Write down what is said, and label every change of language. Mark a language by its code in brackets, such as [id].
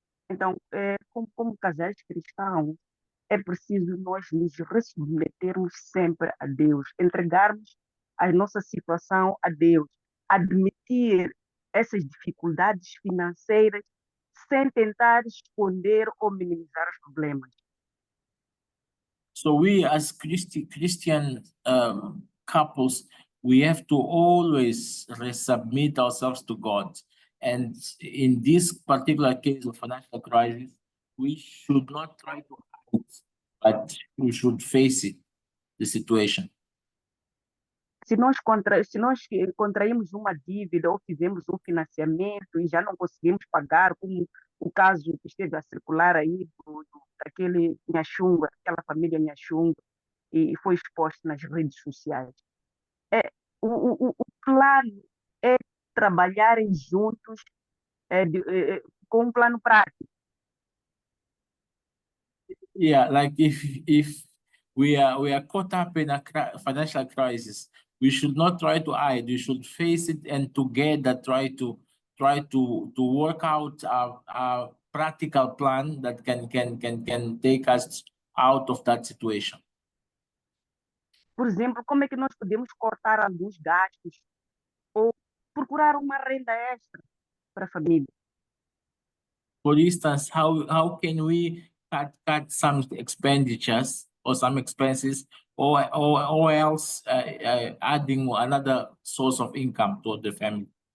[pt] Então, como casais cristãos, é preciso nós nos submetermos sempre a Deus, entregarmos a nossa situação a Deus, admitir essas dificuldades financeiras sem tentar esconder ou minimizar os problemas. [en] So we as Christian couples, we have to always resubmit ourselves to God. And in this particular case of financial crisis, we should not try to hide it, but we should face it, the situation. [pt] Se nós contraímos uma dívida ou fizemos um financiamento e já não conseguimos pagar, como o caso que esteve a circular aí daquele Nhachunga, aquela família Nhachunga, e foi exposto nas redes sociais. O plano é trabalharem juntos com um plano prático. [en] Yeah, like if we are caught up in a financial crisis, we should not try to hide. We should face it and together try to work out a practical plan that can take us out of that situation. [pt] Por exemplo, como é que nós podemos cortar alguns gastos ou procurar uma renda extra para a família? [en] For instance, how can we cut some expenditures or some expenses, or else adding another source of income to the family?